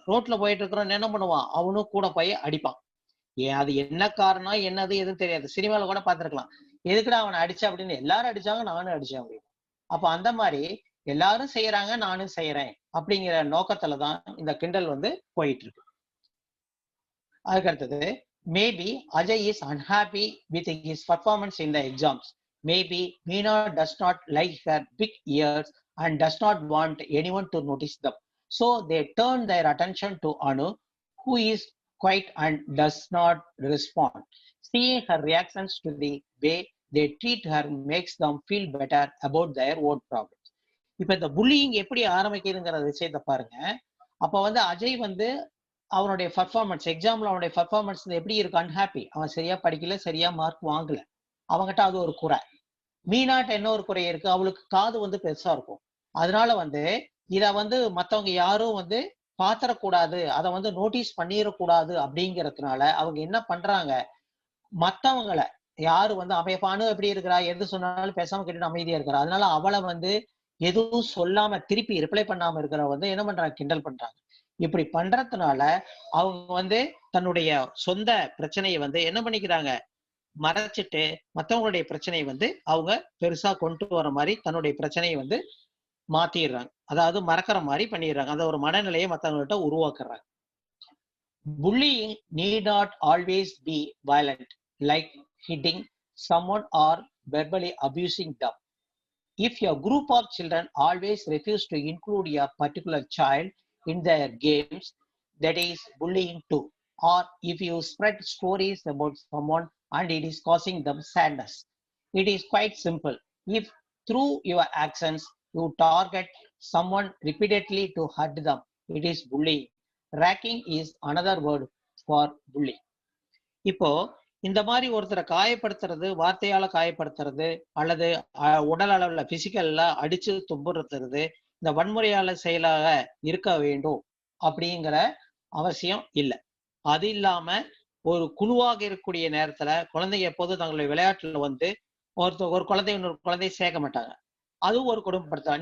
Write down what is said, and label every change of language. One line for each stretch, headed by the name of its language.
Tamil: ரோட்ல போயிட்டு இருக்கிறோம், என்ன பண்ணுவான், அவனும் கூட போய் அடிப்பான். ஏன் அது என்ன காரணம் என்னது எதுவும் தெரியாது. சினிமால கூட பார்த்திருக்கலாம். எதுக்குடா அவனை அடிச்ச அப்படின்னு, எல்லாரும் அடிச்சாங்க நானும் அடிச்சேன் அப்படின்னு. அப்ப அந்த மாதிரி எல்லாரும் செய்யறாங்க நானும் செய்யறேன் அப்படிங்கிற நோக்கத்துலதான் இந்த கிண்டல் வந்து போயிட்டு இருக்கு. அதுக்கு அடுத்தது,
English: Maybe Ajay is unhappy with his performance in the exams. Maybe Meena does not like her big ears and does not want anyone to notice them. So they turn their attention to Anu, who is quiet and does not respond. Seeing her reactions to the way they treat her makes them feel better about their own problems.
Tamil: இப்ப இந்த pulling எப்படி ஆரம்பிக்குதுங்கிற விஷயத்தை பாருங்க. அப்ப வந்து அஜய் வந்து அவனுடைய performance எக்ஸாம்ல அவனுடைய பர்ஃபார்மன்ஸ் எப்படி இருக்கு? அன்ஹாப்பி. அவன் சரியா படிக்கல, சரியா மார்க் வாங்கல. அவங்ககிட்ட அது ஒரு குறை. மீனாட்ட என்ன ஒரு குறை இருக்கு? அவளுக்கு காது வந்து பெருசா இருக்கும். அதனால வந்து இத வந்து மத்தவங்க யாரும் வந்து பாத்திரக்கூடாது, அதை வந்து நோட்டீஸ் பண்ணிடக்கூடாது அப்படிங்கறதுனால அவங்க என்ன பண்றாங்க, மத்தவங்கள யாரு வந்து அமைப்பானு எப்படி இருக்கிறா, எது சொன்னாலும் பேசாம கேட்டுட்டு அமைதியா இருக்கிறா. அதனால அவளை வந்து எதுவும் சொல்லாம திருப்பி ரிப்ளை பண்ணாம இருக்கிற வந்து என்ன பண்றாங்க, கிண்டல் பண்றாங்க. இப்படி பண்றதுனால அவங்க வந்து தன்னுடைய சொந்த பிரச்சனையை வந்து என்ன பண்ணிக்கிறாங்க, மறைச்சிட்டு மத்தவங்களுடைய பிரச்சனையை வந்து அவங்க பெருசா கொண்டு வர மாதிரி தன்னுடைய பிரச்சனையை வந்து மாத்திடுறாங்க. அதாவது மறக்கிற மாதிரி பண்ணிடுறாங்க. அந்த ஒரு மனநிலையை மத்தவங்கள்ட்ட உருவாக்குறாங்க.
English: Bullying need not always be violent, like hitting someone or verbally abusing them. If a group of children always refuse to include a particular child in their games, that is bullying too. Or if you spread stories about someone and it is causing them sadness. It is quite simple. If through your actions you target someone repeatedly to hurt them, it is bullying. Racking is another word for bullying.
Tamil: இப்போ இந்த மாதிரி ஒருத்தரை காயப்படுத்துறது, வார்த்தையால காயப்படுத்துறது அல்லது உடல் அளவுல பிசிக்கல்ல அடிச்சு துன்புறுத்துறது இந்த வன்முறையால செயலாக இருக்க வேண்டும் அப்படிங்கிற அவசியம் இல்லை. அது இல்லாம ஒரு குழுவாக இருக்கக்கூடிய நேரத்துல குழந்தைங்க எப்போதும் தங்களுடைய விளையாட்டுல வந்து ஒரு குழந்தை இன்னொரு குழந்தைய சேர்க்க மாட்டாங்க. அதுவும் ஒரு கொடுமைப்படுத்தல்.